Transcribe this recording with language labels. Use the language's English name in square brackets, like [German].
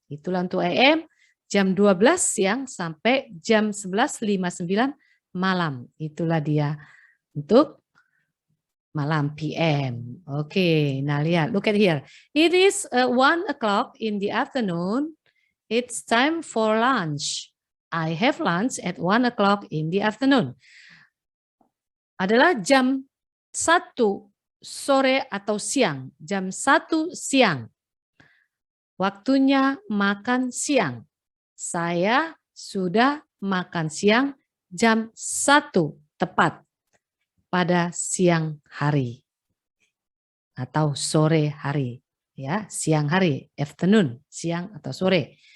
[Indonesian] Itulah untuk AM, jam 12 siang sampai jam 11.59 malam. Itulah dia untuk malam PM. Oke, nah lihat, [English] look at here. It is 1 o'clock in the afternoon. It's time for lunch. I have lunch at 1 o'clock in the afternoon. [Indonesian] Adalah jam 1 sore atau siang. Jam 1 siang. Waktunya makan siang. Saya sudah makan siang jam 1 tepat pada siang hari atau sore hari, ya, siang hari, afternoon, siang atau sore.